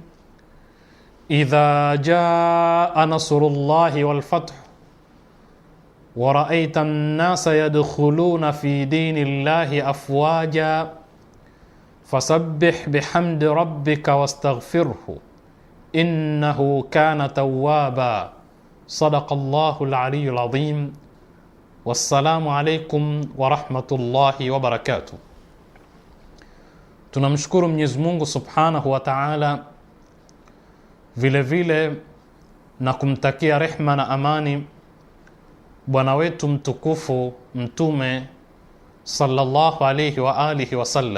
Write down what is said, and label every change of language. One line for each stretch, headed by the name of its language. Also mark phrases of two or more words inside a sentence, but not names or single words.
Arabic: إذا جاء نصر الله والفتح ورأيت الناس يدخلون في دين الله أفواجا فسبح بحمد ربك واستغفره إنه كان توابا. صدق الله العلي العظيم. والسلام عليكم ورحمة الله وبركاته.
Swahili: Tunamshukuru Mwenyezi Mungu
Arabic: سبحانه وتعالى,
Swahili: vile vile na kumtakia rehma na amani bwana wetu mtukufu Mtume
Arabic: صلى الله عليه وآله وسلم.